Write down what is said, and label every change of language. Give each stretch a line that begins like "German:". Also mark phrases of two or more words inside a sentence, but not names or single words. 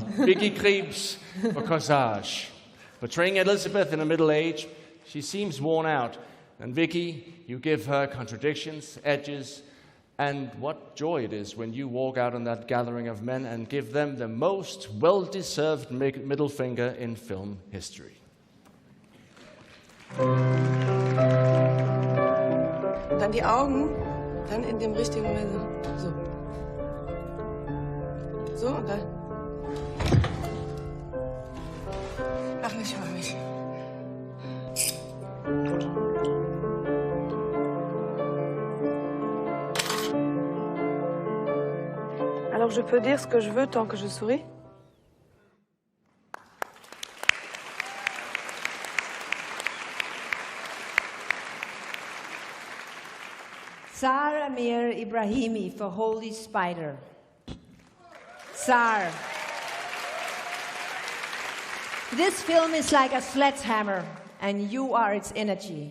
English: Vicky Krebs for Corsage. Portraying Elizabeth in her middle age, she seems worn out. And Vicky, you give her contradictions, edges, and what joy it is when you walk out on that gathering of men and give them the most well-deserved middle finger in film history.
German: Dann die Augen, dann in dem richtigen Moment so. So und dann. Mach mich.
French: Alors je peux dire ce que je veux tant que je souris?
English: Zar Amir Ibrahimi for Holy Spider. Zar. This film is like a sledgehammer, and you are its energy.